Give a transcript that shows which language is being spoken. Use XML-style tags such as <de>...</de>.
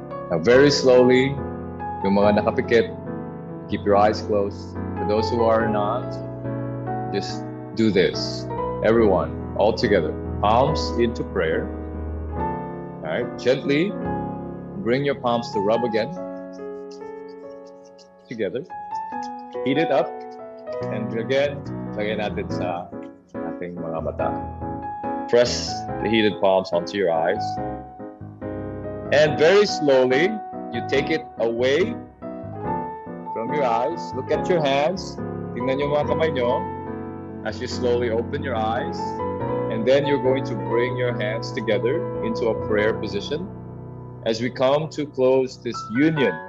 <en>Now very slowly,</en> <tl>yung mga nakapikit,</tl> <en>keep your eyes closed. For those who are not, just do this. Everyone, all together. Palms into prayer. All right, gently bring your palms to rub again. Together. Heat it up. And again,</en> <tl>lagay natin sa ating mga mata.</tl> <en>Press the heated palms onto your eyes. And very slowly, you take it away from your eyes. Look at your hands.</en> <tl>Tingnan yung mga kamay nyo</tl> <en>as you slowly open your eyes. And then you're going to bring your hands together into a prayer position as we come to close this union.</en>